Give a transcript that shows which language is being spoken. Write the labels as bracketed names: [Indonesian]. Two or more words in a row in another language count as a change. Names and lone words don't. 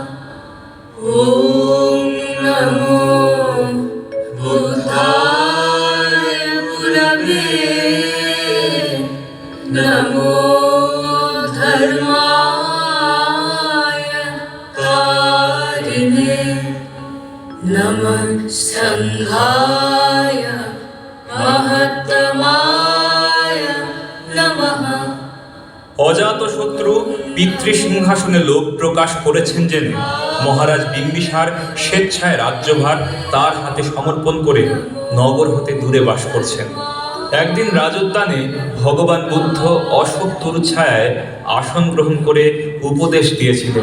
[Sanskrit] ॐ नमो बुद्धाय गुरवे नमो धर्माय कारिणे नमः संघाय महत्तमाय नमः। [Bangla] অজাতশত্রু পিতৃসিংহাসনে লোভ প্রকাশ করেছেন জেনে মহারাজ বিম্বিসার স্বেচ্ছায় রাজ্যভার তার হাতে সমর্পণ করে নগর হতে দূরে বাস করছেন। একদিন রাজোদ্যানে ভগবান বুদ্ধ অশোক তরুছায়ায় আসন গ্রহণ করে উপদেশ দিয়েছিলেন।